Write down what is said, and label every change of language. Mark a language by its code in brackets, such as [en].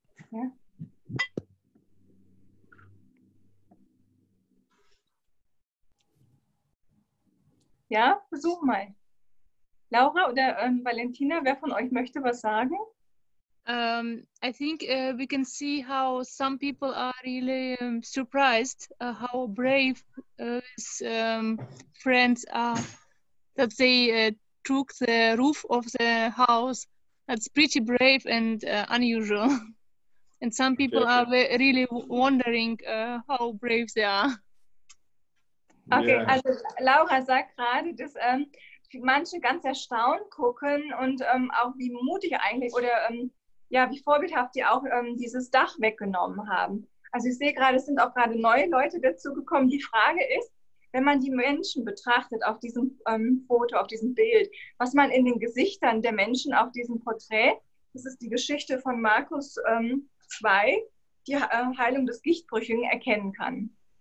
[de] Ja? Ja, versuch mal. Laura oder Valentina, wer von euch möchte was sagen? [en] I think we can see how some people are really surprised how brave his friends are, that they took the roof of the house. That's pretty brave and unusual. And some people are really wondering how brave they are. Okay, Yeah. [de] also Laura sagt gerade, dass manche ganz erstaunt gucken und auch wie mutig eigentlich oder ja, wie vorbildhaft die auch dieses Dach weggenommen haben. Also ich sehe gerade, es sind auch gerade neue Leute dazu gekommen. Die Frage ist, wenn man die Menschen betrachtet auf diesem Foto, auf diesem Bild, was man in den Gesichtern der Menschen auf diesem Porträt, das ist die Geschichte von Markus 2, die Heilung des Gichtbrüchigen erkennen kann.